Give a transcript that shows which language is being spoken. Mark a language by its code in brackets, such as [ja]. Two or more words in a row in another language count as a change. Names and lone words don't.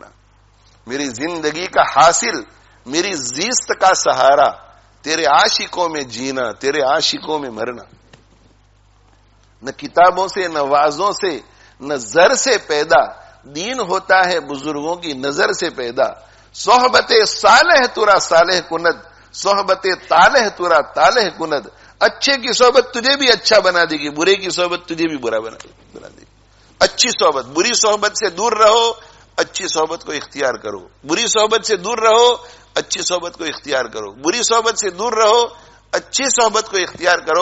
[ur] میری زندگی کا حاصل، میری زیست کا سہارا، تیرے عاشقوں میں جینا، تیرے عاشقوں میں مرنا. نہ کتابوں سے، نہ وعظوں سے، نہ زر سے پیدا، دین ہوتا ہے بزرگوں کی نظر سے پیدا. [fa] صحبت صالح ترا صالح کند، صحبت طالح ترا طالح کند. [ur] اچھے کی صحبت تجھے بھی اچھا بنا دے گی، برے کی صحبت تجھے بھی برا بنا دے گی. اچھی صحبت، بری صحبت سے دور رہو، اچھی صحبت کو اختیار کرو. بری صحبت سے دور رہو، اچھی صحبت کو اختیار کرو. بری صحبت سے دور رہو، اچھی صحبت کو اختیار کرو.